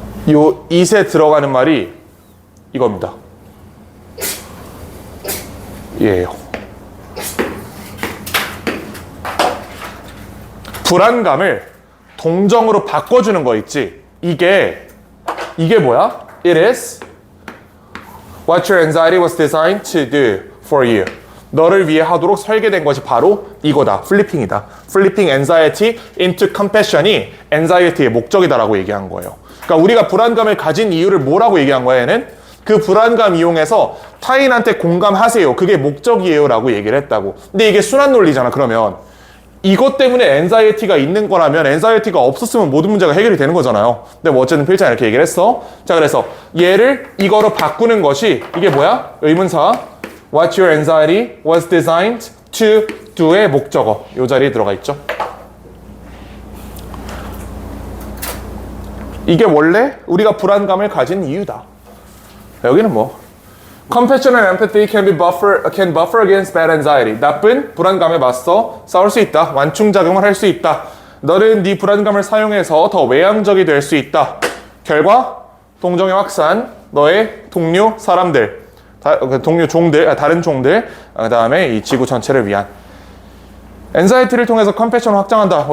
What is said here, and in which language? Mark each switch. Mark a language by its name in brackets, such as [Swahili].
[Korean] 요 it에 들어가는 말이 이겁니다. 얘예요. 불안감을 동정으로 바꿔주는 거 있지? 이게 뭐야? [English] It is what your anxiety was designed to do for you. [Korean] 너를 위해 하도록 설계된 것이 바로 이거다. 플리핑이다. [English] Flipping anxiety into compassion이 anxiety의 [Korean] 목적이다라고 얘기한 거예요. 그러니까 우리가 불안감을 가진 이유를 뭐라고 얘기한 거야, 얘는? 그 불안감 이용해서 타인한테 공감하세요. 그게 목적이에요 라고 얘기를 했다고. 근데 이게 순환 논리잖아. 그러면 이것 때문에 anxiety가 있는 거라면 anxiety가 없었으면 모든 문제가 해결이 되는 거잖아요. 근데 뭐 어쨌든 필자 이렇게 얘기를 했어. 자, 그래서 얘를 이거로 바꾸는 것이 이게 뭐야? [English] 의문사 What your anxiety was designed to do의 목적어. [Korean] 이 자리에 들어가 있죠. 이게 원래 우리가 불안감을 가진 이유다. 여기는 뭐 [English] Compassion and empathy can buffer against bad anxiety. [Korean] 나쁜 불안감에 맞서 싸울 수 있다. 완충작용을 할 수 있다. 너는 네 불안감을 사용해서 더 외향적이 될 수 있다. 결과 동정의 확산, 너의 동료 사람들, 동료 종들, 다른 종들, 그 다음에 이 지구 전체를 위한 엔자이티를 통해서 컴패션을 확장한다.